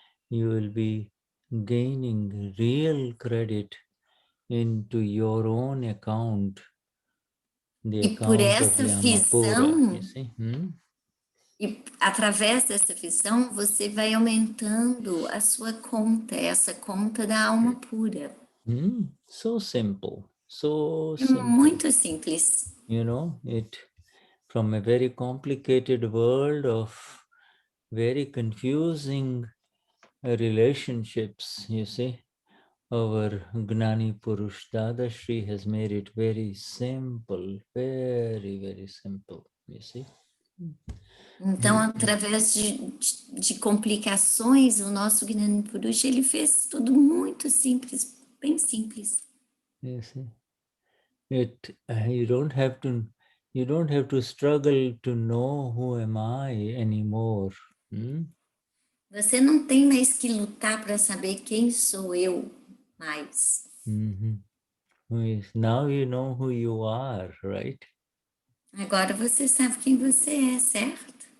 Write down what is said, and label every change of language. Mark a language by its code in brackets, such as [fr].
[en] You will be gaining real credit into your own account. [pt] E por essa visão, e através dessa visão, você vai aumentando a sua conta, essa conta da alma pura. [en] So simple, so simple. [pt] Muito simples. [en] You know, from a very complicated world of very confusing relationships, you see. Our Gnani Purush Dadashri has made it very simple, very, very simple, you see. [pt] Então, através de complicações, o nosso Gnani Purush, ele fez tudo muito simples, bem simples. [en] You see, you don't have to struggle to know who am I anymore. [pt] Você não tem mais que lutar para saber quem sou eu mais. [en] Now you know who you are, right? [pt] Agora você sabe quem você é, certo?